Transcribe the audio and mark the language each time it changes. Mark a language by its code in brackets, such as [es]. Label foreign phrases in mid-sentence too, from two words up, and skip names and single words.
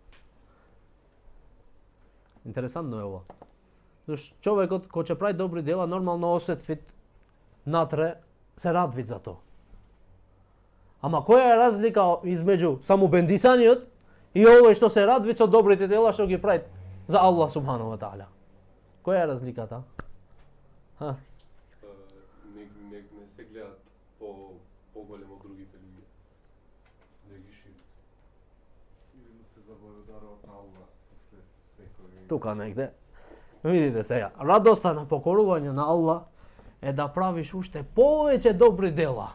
[mk] Интересантно е ова. Зашто човекот кој ќе прави добри дела, нормално осетвит натре, се радвит за тоа. Ама која е разлика измеѓу само бендисаниот и овој што се радвит со добрите дела што ги прави за [ar] الله سبحانه وتعالى? [mk] Која е разликата? Не се гледат поголемо другите луѓе. Да ги шират. Или му се заблагодаруваат на Аллах после секој. Тука негде. Видите сега, радоста на покорување на Аллах е да правиш уште повеќе добри дела.